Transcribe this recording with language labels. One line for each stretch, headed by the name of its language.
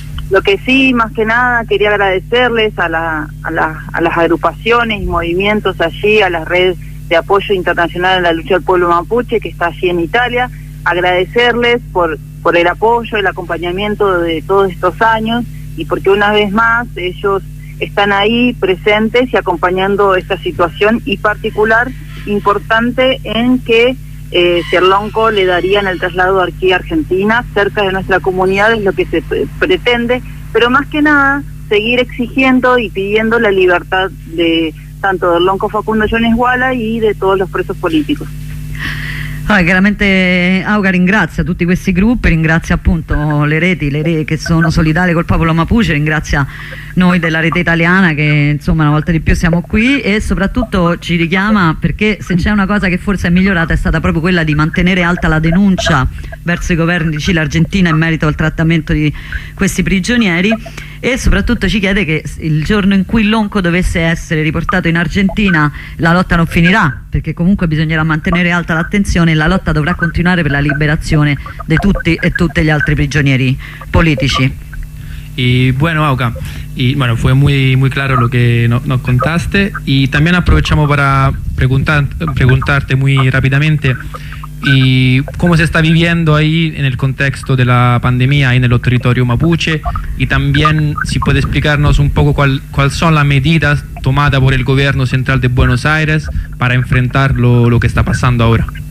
Spanish: Lo que sí, más que nada, quería agradecerles a las agrupaciones y movimientos allí, a la Red de Apoyo Internacional a la Lucha del Pueblo Mapuche, que está allí en Italia, agradecerles por el apoyo, el acompañamiento de todos estos años, y porque una vez más ellos están ahí presentes y acompañando esta situación, y particular importante en que Cerlonco le darían el traslado aquí a Argentina, cerca de nuestra comunidad, es lo que se pretende, pero más que nada seguir exigiendo y pidiendo la libertad de tanto del Lonco Facundo Yunenguala y de todos los presos políticos.
Italian: Chiaramente Auca ringrazia tutti questi gruppi, ringrazia appunto le reti che sono solidali col popolo Mapuche, ringrazia noi della rete italiana che insomma una volta di più siamo qui, e soprattutto ci richiama, perché se c'è una cosa che forse è migliorata è stata proprio quella di mantenere alta la denuncia verso i governi di Cile e Argentina in merito al trattamento di questi prigionieri, e soprattutto ci chiede che il giorno in cui Lonco dovesse essere riportato in Argentina la lotta non finirà, perché comunque bisognerà mantenere alta l'attenzione e la lotta dovrà continuare per la liberazione di tutti e tutte gli altri prigionieri politici.
Spanish: Y bueno, Auca, y bueno, fue muy muy claro lo que nos contaste, y también aprovechamos para preguntarte muy rápidamente y cómo se está viviendo ahí en el contexto de la pandemia ahí en el territorio mapuche, y también si puede explicarnos un poco cuáles son las medidas tomadas por el gobierno central de Buenos Aires para enfrentar lo que está pasando ahora.